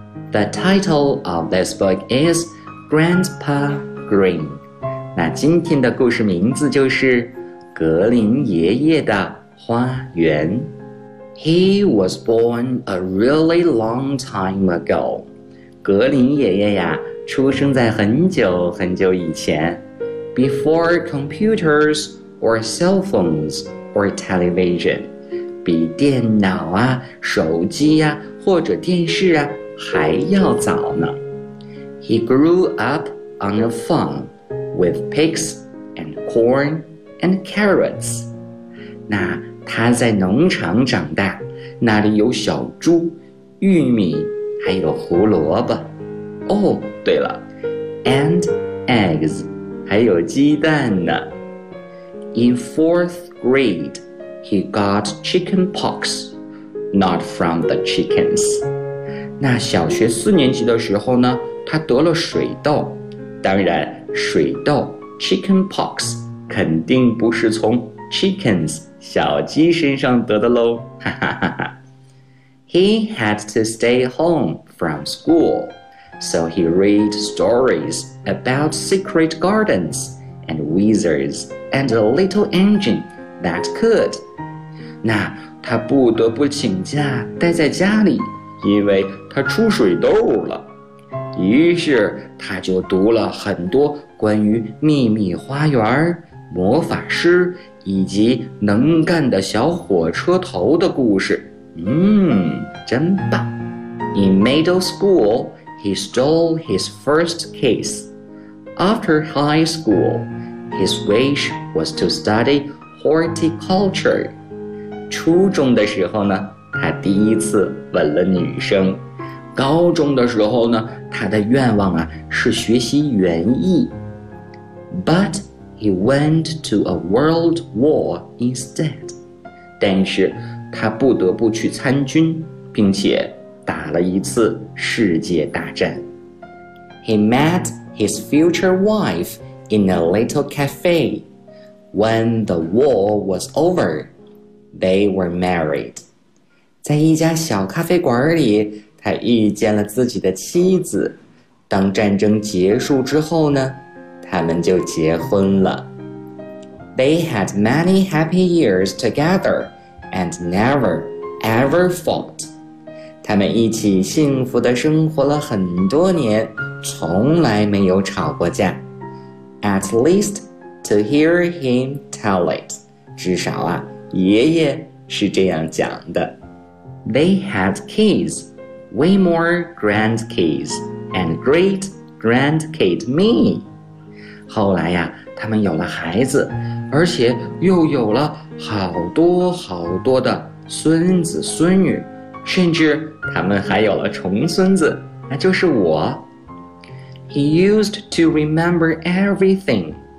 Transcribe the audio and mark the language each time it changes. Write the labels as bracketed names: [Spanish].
[English] The title of this book is Grandpa Green. [Chinese] 那今天的故事名字就是格林爷爷的花园。 [English] He was born a really long time ago. [Chinese] 格林爷爷呀，出生在很久很久以前。 [English] Before computers or cell phones or television. [Chinese] 比电脑啊，手机啊，或者电视啊，还要早呢。 [English] He grew up on a farm with pigs and corn and carrots. [Chinese] 那他在农场长大，那里有小猪、玉米，还有胡萝卜。 Oh, 对了 ， [English] and eggs， [Chinese] 还有鸡蛋呢。 [English] In fourth grade, he got chicken pox, not from the chickens. [Chinese] 那小学四年级的时候呢，他得了水痘。当然，水痘 chicken pox 肯定不是从 chickens 小鸡身上得的喽。 [English] He had to stay home from school, so he read stories about secret gardens and wizards and a little engine that could. [Chinese] 那他不得不请假待在家里。因为他出水痘了，于是他就读了很多关于秘密花园、魔法师以及能干的小火车头的故事。真棒。 [English] In middle school, he stole his first kiss. After high school, his wish was to study horticulture. [Chinese] 初中的时候呢，他第一次吻了女生。高中的时候呢，他的愿望啊是学习园艺。 [English] But he went to a world war instead. [Chinese] 但是他不得不去参军，并且打了一次世界大战。 [English] He met his future wife in a little cafe. When the war was over, they were married. [Chinese] 在一家小咖啡馆里，他遇见了自己的妻子。当战争结束之后呢，他们就结婚了。 [English] They had many happy years together and never ever fought. [Chinese] 他们一起幸福地生活了很多年，从来没有吵过架。 [English] At least to hear him tell it. [Chinese] 至少啊，爷爷是这样讲的。 [English] They had kids, way more grandkids, and great grandkid me. [Chinese] 后来呀，他们有了孩子，而且又有了好多好多的孙子孙女，甚至他们还有了重孙子，那就是我。 [English] He used to remember everything.